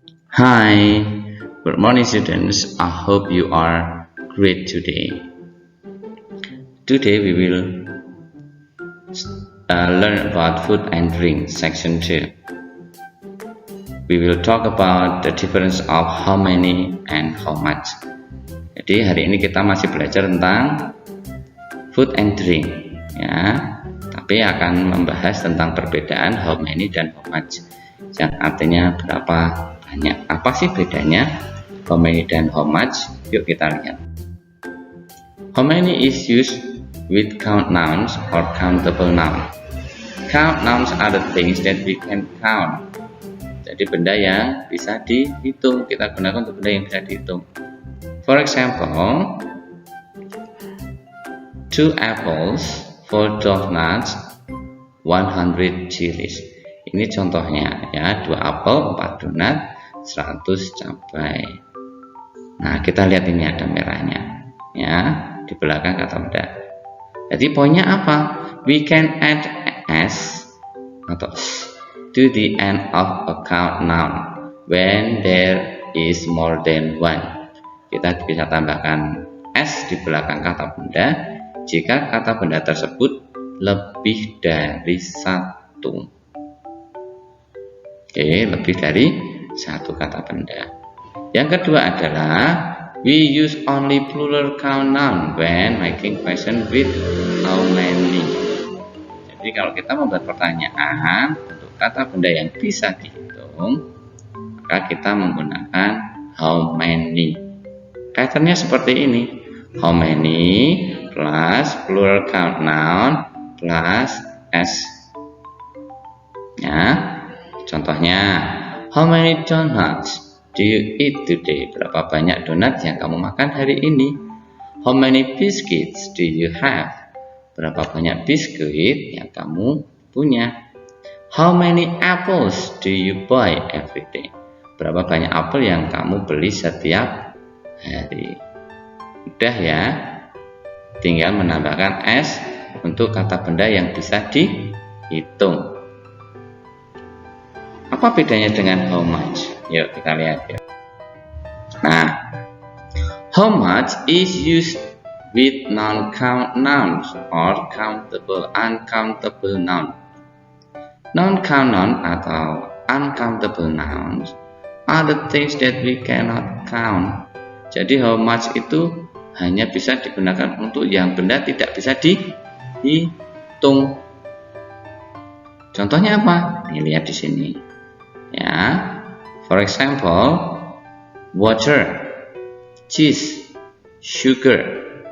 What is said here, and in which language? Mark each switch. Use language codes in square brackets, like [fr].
[en] Hi, good morning students. I hope you are great today. Today we will learn about food and drink section 2. We will talk about the difference of how many and how much. [id] Jadi hari ini kita masih belajar tentang food and drink ya. Tapi akan membahas tentang perbedaan how many dan how much. Yang artinya berapa banyak. Apa sih bedanya how many dan how much? Yuk kita lihat. [en] How many is used with count nouns or countable noun. Count nouns are the things that we can count. [id] Jadi benda yang bisa dihitung. Kita gunakan untuk benda yang bisa dihitung. [en] For example, 2 apples, 4 donuts, 100 chilies. [id] Ini contohnya ya, 2 apel, 4 donat, 100 cabai. Nah, kita lihat ini ada merahnya ya, di belakang kata benda. Jadi poinnya apa? [en] We can add s atau s to the end of a count noun when there is more than one. [id] Kita bisa tambahkan s di belakang kata benda jika kata benda tersebut lebih dari satu. Oke, lebih dari satu kata benda. Yang kedua adalah [en] we use only plural count noun when making question with how many. [id] Jadi kalau kita membuat pertanyaan untuk kata benda yang bisa dihitung, maka kita menggunakan how many. Patternnya seperti ini. [en] How many plus plural count noun plus s. Ya. Contohnya, how many donuts do you eat today? [id] Berapa banyak donat yang kamu makan hari ini? [en] How many biscuits do you have? [id] Berapa banyak biskuit yang kamu punya? [en] How many apples do you buy every day? [id] Berapa banyak apel yang kamu beli setiap hari? Udah ya, tinggal menambahkan s untuk kata benda yang bisa dihitung. Apa bedanya dengan how much? Yuk kita lihat ya. [en] Nah, how much is used with non-count nouns or countable uncountable noun. Non-count noun atau uncountable nouns are the things that we cannot count. [id] Jadi how much itu hanya bisa digunakan untuk yang benda tidak bisa dihitung. Contohnya apa? Nih, lihat di sini. Ya, [en] for example, water, cheese, sugar.